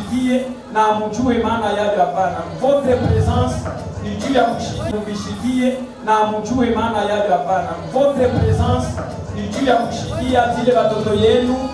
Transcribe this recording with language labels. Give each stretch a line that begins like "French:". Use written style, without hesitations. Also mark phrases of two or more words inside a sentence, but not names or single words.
Swahili: Na mjue maana yale hapana.
French: Votre présence
Swahili: ni juu ya mshikie na mjue maana yayo hapana.
French: Votre présence
Swahili: ni juu ya kushikia zile watoto yenu.